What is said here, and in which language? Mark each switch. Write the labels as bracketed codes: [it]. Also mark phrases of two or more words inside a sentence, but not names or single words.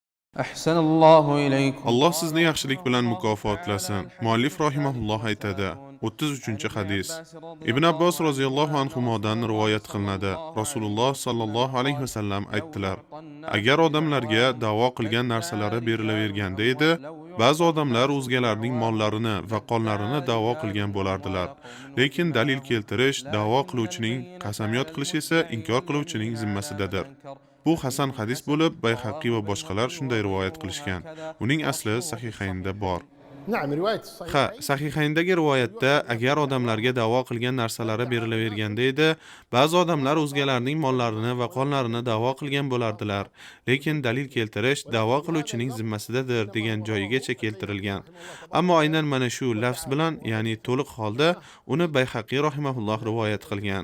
[ar] أحسن الله إليكم Alloh قال [uz] sizni yaxshilik [ar] رحمه [uz] bilan [ar] الله تعالى [uz] mukofotlasin. Muallif [ar] الحديث [uz] rahimahulloh aytadi. [ar] المختار عن [uz] 33-hadis. [ar] عباس رضي Ibn الله [uz] Abbos roziyallohu [ar] عنهما أن [uz] anhudan [ar] رسول الله [uz] rivoyat [ar] صلى [uz] qilinadi. [ar] الله عليه Rasululloh وسلم صلى الله عليه قال vasallam لو [uz] aytdilar: [ar] يعطى [uz] Agar [ar] الناس [uz] odamlarga da'vo [ar] بدعواهم [uz] qilgan narsalari [ar] كالرجال [uz] berilaverganda edi, [ar] لو [uz] ba'zi [ar] يعطى [uz] odamlar [ar] الناس [uz] o'zgalarning [ar] بدعواهم [uz] mollarini va qonlarini da'vo qilgan [ar] كالرجال [uz] bo'lardilar. [ar] لانطلقوا من [uz] Lekin dalil [ar] ودماءهم [uz] keltirish da'vo [ar] لكن [uz] qiluvchining [ar] البينة [uz] qasamyod [ar] على [uz] qilishi esa [ar] المدعي [uz] inkor qiluvchining [ar] واليمين على من [uz] zimmasidadir. [ar] أنكر [uz] Bu hasan [ar] حديث hadis حسن [uz] bo'lib, Bayhaqi [ar] رواه [uz] va boshqalar [ar] البيهقي [uz] shunday rivoyat [ar] وغيره [uz] qilishgan. [ar] هكذا [uz] Uning asli [ar] وأصله في [uz] sahihaynda bor. [ar] الصحيحين. نعم رواية [uz] Sahihayndagi rivoyatda agar odamlarga da'vo qilgan narsalari berilaverganda edi, ba'zi odamlar o'zgalarning mollarini va qonlarini da'vo qilgan bo'lardilar. Lekin dalil keltirish da'vo qiluvchining zimmasidadir degan joyigacha keltirilgan. Ammo aynan mana shu lafz bilan, ya'ni to'liq holda uni Bayhaqi rahimahulloh rivoyat qilgan.